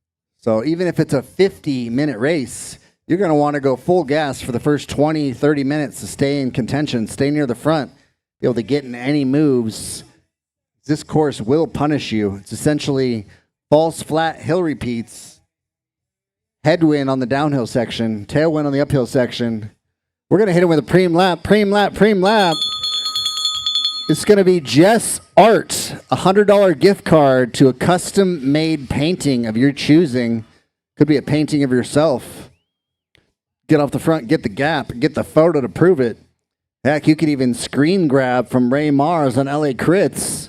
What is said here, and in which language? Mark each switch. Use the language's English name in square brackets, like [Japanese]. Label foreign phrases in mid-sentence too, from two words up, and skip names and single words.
[English] So even if it's a 50-minute race, You're going to want to go full gas for the first 20, 30 minutes to stay in contention, stay near the front, be able to get in any moves. This course will punish you. It's essentially false flat hill repeats, headwind on the downhill section, tailwind on the uphill section. We're going to hit it with a preem lap, preem lap, preem lap. It's going to be Jess Art, a $100 gift card to a custom-made painting of your choosing. Could be a painting of yourself. Get off the front, get the gap, get the photo to prove it. Heck, you could even screen grab from Ray Mars on LA Crits.